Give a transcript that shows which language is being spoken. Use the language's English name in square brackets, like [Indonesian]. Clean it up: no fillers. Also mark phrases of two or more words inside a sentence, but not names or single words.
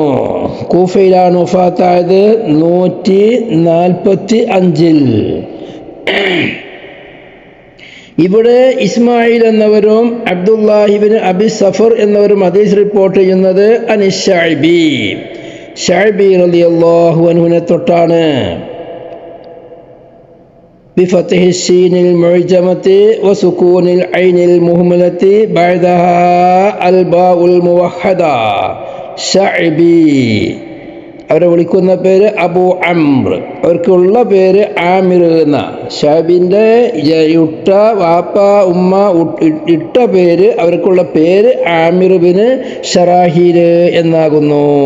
[Malayalam] കൂഫയിലാണ് വഫാത്തായത് 145. ഇവിടെ ഇസ്മായിൽ എന്നവരും അബ്ദുല്ലാഹി ബിൻ അബി സഫർ എന്നവരും ഹദീസ് റിപ്പോർട്ട് ചെയ്യുന്നത് ശഅബി [Arabic] رضي الله عنه [Malayalam] തൊട്ടാണ്. [Arabic] بفتح السين المعجمة وسكون العين المهملة بعدها الباء الموحدة. [Malayalam] ശഅബി. അവരെ വിളിക്കുന്ന പേര് അബു അംർ. അവർക്കുള്ള പേര് ആമിർ എന്ന. ശഅബിൻ്റെ ഇട്ട വാപ്പ ഉമ്മ ഇട്ട പേര്, അവർക്കുള്ള പേര് ആമിർ ബിൻ ശറാഹീൽ എന്നാകുന്നു.